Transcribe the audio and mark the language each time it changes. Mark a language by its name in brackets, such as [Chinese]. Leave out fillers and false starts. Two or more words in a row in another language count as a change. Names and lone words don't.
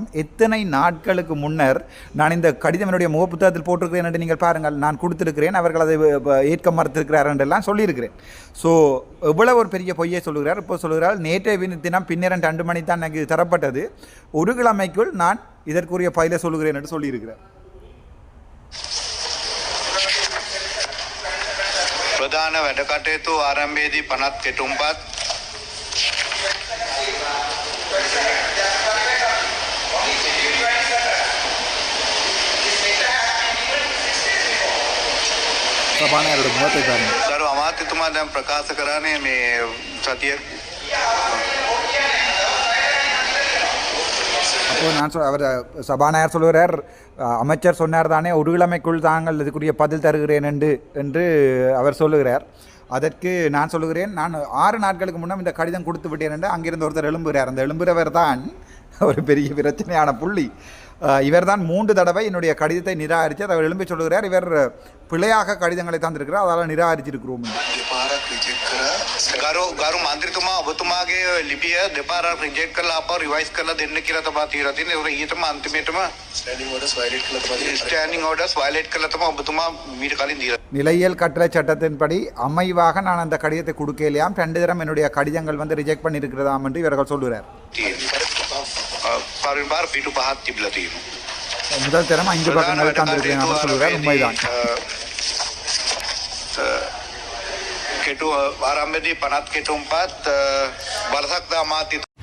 [Tamil] எத்தனை நாட்களுக்கு முன்னர் நான் இந்த கடிதம் என்னுடைய முகப்புத்தகத்தில் போட்டிருக்கிறேன் என்று நீங்கள் பாருங்கள். நான் கொடுத்துருக்கிறேன், அவர்கள் அதை ஏற்க மறுத்திருக்கிறார் என்றெல்லாம் சொல்லியிருக்கிறேன். ஸோ எவ்வளவு ஒரு பெரிய பொய்யை சொல்லுகிறார். இப்போ சொல்லுகிறார், நேற்றைய தினம் பின்னேரம் 2 மணி தான் எனக்கு தரப்பட்டது, 1 கிழமைக்குள் நான் இதற்குரிய பயிலை சொல்லுகிறேன் என்று சொல்லியிருக்கிறார். [Sinhala] ප්‍රධාන වැඩ කටයුතු ආරම්භයේදී පනත් කෙටුම්පත් [Tamil] சபாநாயகரோட முகத்தை பாருங்கள். [Sinhala] ගරු අමාත්‍යතුමා දැන් ප්‍රකාශ කරන්නේ මේ සතිය [Tamil] அப்போது நான் அவர் சபாநாயகர் சொல்கிறார், அமைச்சர் சொன்னார் தானே 1 கிழமைக்குள் தாங்கள் இதுக்குரிய பதில் தருகிறேன் என்று அவர் சொல்லுகிறார். அதற்கு நான் சொல்லுகிறேன், நான் 6 நாட்களுக்கு முன்னம் இந்த கடிதம் கொடுத்து விட்டேன் என்று அங்கிருந்து ஒருத்தர் எழும்புகிறார். அந்த எழும்புகிறவர் தான் ஒரு பெரிய பிரச்சனையான புள்ளி. இவர் தான் 3 தடவை என்னுடைய கடிதத்தை நிராகரித்து அவர் எழும்பி சொல்லுகிறார், இவர் பிழையாக கடிதங்களை தந்திருக்கிறார், அதனால் நிராகரிச்சிருக்கிறோம். [Sinhala] ගරු මන්ත්‍රීතුමා ඔබතුමාගේ ලිපිය දෙපාරක් රිජෙක්ට් කරලා ආපහු රිවයිස් කරලා දෙන්න කියලා තමයි තීරණය තියෙන්නේ. ඒක ඊටම අන්තිමේටම [English] standing orders violate [Sinhala] කරලා තමයි ඔබතුමා මීට කලින් දීලා. [Tamil] நிலையியல் கட்டளை சட்டத்தின்படி அமைவாக நான் அந்த கடிதத்தை கொடுக்கலையாம். 2 தரம் என்னுடைய கடிதங்கள் வந்து ரிஜெக்ட் பண்ணியிருக்கிறதாம் என்று இவர்கள் சொல்லுகிறார். [Sinhala] පරිවාර පිටු 5ක් තිබිලා තියෙනවා. [Tamil] முதல் தரம் 5 பக்கங்கள் தந்திருக்கிறேன் என்று சொல்லுகிறார். உண்மைதான். [Sinhala] කෙටු ආරම්භයේදී පනත් කෙටුම්පත් බලසක්ද අමාත්‍ය